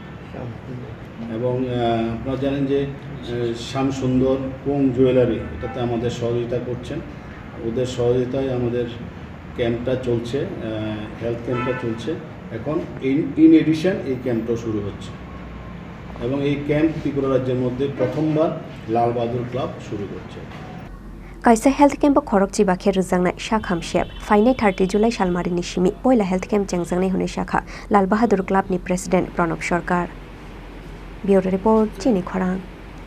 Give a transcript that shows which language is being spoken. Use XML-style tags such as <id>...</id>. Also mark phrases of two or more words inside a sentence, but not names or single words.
<bn>এবং আপনারা জানেন যে শ্যামসুন্দর কোং জুয়েলারি এটাতে আমাদের সহযোগিতা করছেন ওদের সহযোগিতায় আমাদের ক্যাম্পটা চলছে</bn> <en>health camp</en> <bn>চলছে এখন</bn> <en>in addition</en> <bn>এই ক্যাম্পটা শুরু হচ্ছে এবং এই ক্যাম্প ত্রিপুরা রাজ্যের মধ্যে প্রথমবার লাল বাহাদুর ক্লাব শুরু করছে</bn> <trp>kaisa</trp> <en>health camp</en> <trp>khorok chiba khe rujangnai Sakhamya fainai 30 July salmari ni simi poila</trp> <en>health camp</en> <trp>chengjangnai hone shakha Lal Bahadur Club ni President Pranab Sarkar</trp> <en>Bureau Report</en> <trp>Chini Khorang</trp>